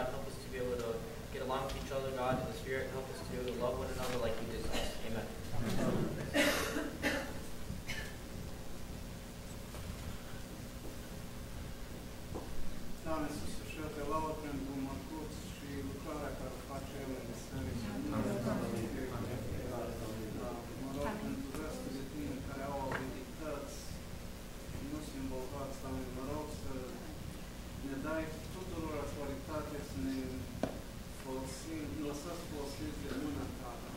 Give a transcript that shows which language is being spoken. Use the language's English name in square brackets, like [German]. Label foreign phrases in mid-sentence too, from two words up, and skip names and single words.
[English] Help us to be able to get along with each other, God, in the Spirit. Help us to be able to love one another like you did to us. Amen. [Romanian] Doamne, Iisuse, și eu te laud pentru Mărcuț și lucrarea care o face El în biserică. Mă rog pentru restul de tine care au abilități și nu sunt involvați, Doamne, mă rog să ne dai tuturor autoritate să ne folosim, lăsați folosiți de mâna Ta.